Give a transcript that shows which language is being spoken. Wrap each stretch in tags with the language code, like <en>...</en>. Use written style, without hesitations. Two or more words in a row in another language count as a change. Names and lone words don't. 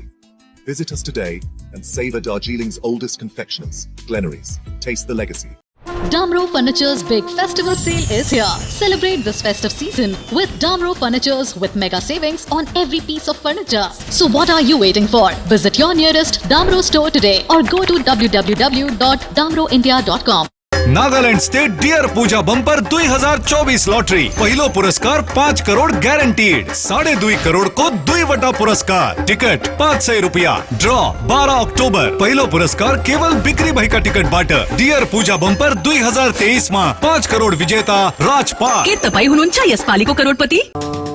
<en>Visit us today and savor Darjeeling's oldest confectioners. Glenaries, taste the legacy. Damro Furniture's big festival sale is here. Celebrate this festive season with Damro Furnitures with mega savings on every piece of furniture. So what are you waiting for? Visit your nearest Damro store today or go to www.damroindia.com.</en> <ne>नागालैंड स्टेट डियर पूजा बंपर 2024 लॉटरी पहिलो पुरस्कार 5 करोड़ गॅरंटीड 2.5 करोड़ को 2 पुरस्कार टिकट 500 रुपया ड्रॉ 12 अक्टोबर पहिलो पुरस्कार केवल बिक्री भएका टिकट बाट डियर पूजा बंपर 2023 मा 5 करोड़ विजेता राजपाल के तपाई हुनुहुन्छ यस पालीको करोडपति</ne>